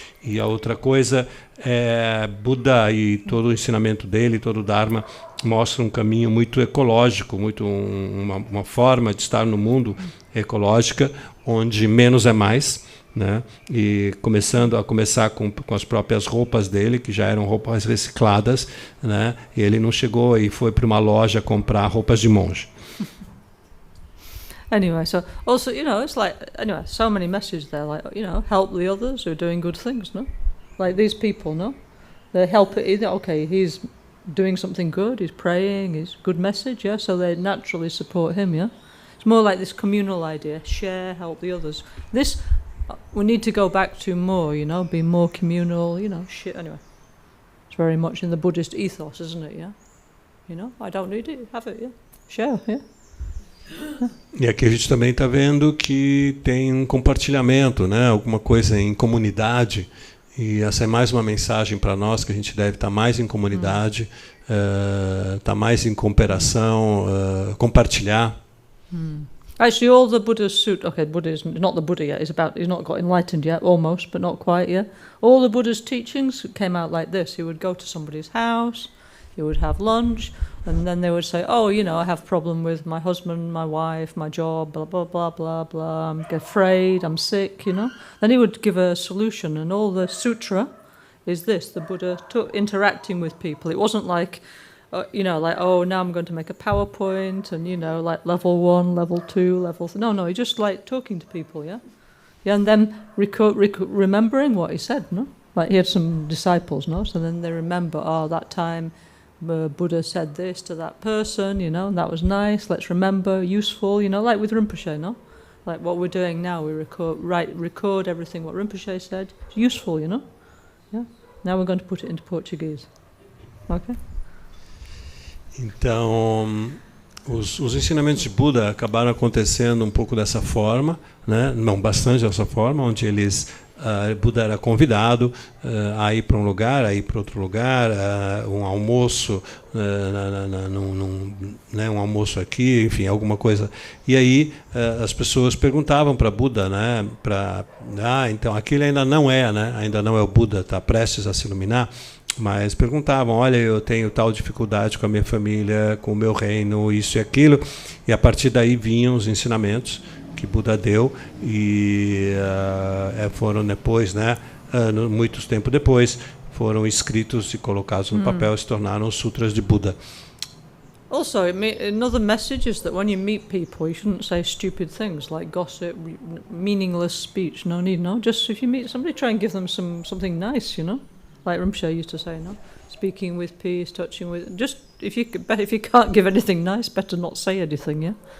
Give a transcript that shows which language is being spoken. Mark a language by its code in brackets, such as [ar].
[pt] E a outra coisa é Buda e todo o ensinamento dele, todo o Dharma mostra um caminho muito ecológico, muito uma forma de estar no mundo ecológica, onde menos é mais, né? E começar com as próprias roupas dele, que já eram roupas recicladas, né? E ele não chegou e foi para uma loja comprar roupas de monge. [en] Anyway, so also, you know, it's like, anyway, so many messages there, like, you know, help the others who are doing good things, no? Like these people, no? They help it, okay, he's doing something good, he's praying, he's good message, yeah? So they naturally support him, yeah? It's more like this communal idea, share, help the others. This, we need to go back to more, you know, be more communal, you know, anyway. It's very much in the Buddhist ethos, isn't it, yeah? You know, I don't need it, have it, yeah? Share, yeah? [pt] E aqui a gente também está vendo que tem um compartilhamento, né? Alguma coisa em comunidade, e essa é mais uma mensagem para nós, que a gente deve estar mais em comunidade, estar mais em cooperação, compartilhar. [en] Actually, all the Buddha's sutra, okay, Buddha is not the Buddha yet, he's not got enlightened yet, almost, but not quite yet. All the Buddha's teachings came out like this. He would go to somebody's house, he would have lunch, and then they would say, oh, you know, I have a problem with my husband, my wife, my job, blah, blah, blah, blah, blah, I'm afraid, I'm sick, you know. Then he would give a solution, and all the sutra is this, the Buddha interacting with people. It wasn't like, like, oh, now I'm going to make a PowerPoint and, like level 1, level 2, level 3. No, he just like talking to people, yeah? Yeah, and then remembering what he said, no? Like he had some disciples, no? So then they remember, that time Buddha said this to that person, and that was nice, let's remember, useful, like with Rinpoche, no? Like what we're doing now, we record everything what Rinpoche said. It's useful, Yeah? Now we're going to put it into Portuguese. Okay? [pt] Então, os ensinamentos de Buda acabaram acontecendo um pouco dessa forma, né? Não bastante dessa forma, onde Buda era convidado a ir para um lugar, a ir para outro lugar, um almoço, um almoço aqui, enfim, alguma coisa. E aí as pessoas perguntavam para Buda, né? Então aquele ainda não é, né? Ainda não é o Buda, está prestes a se iluminar. Mas perguntavam, olha, eu tenho tal dificuldade com a minha família, com o meu reino, isso e aquilo. E a partir daí vinham os ensinamentos que Buda deu e foram depois, né, muito tempo depois, foram escritos e colocados no papel e se tornaram os Sutras de Buda. [en] Also, another message is that when you meet people, you shouldn't say stupid things like gossip, meaningless speech. No need, no. Just if you meet somebody, try and give them something nice, like Rinpoche used to say, no. Speaking with peace, touching with. Just if you can't give anything nice, better not say anything. Yeah.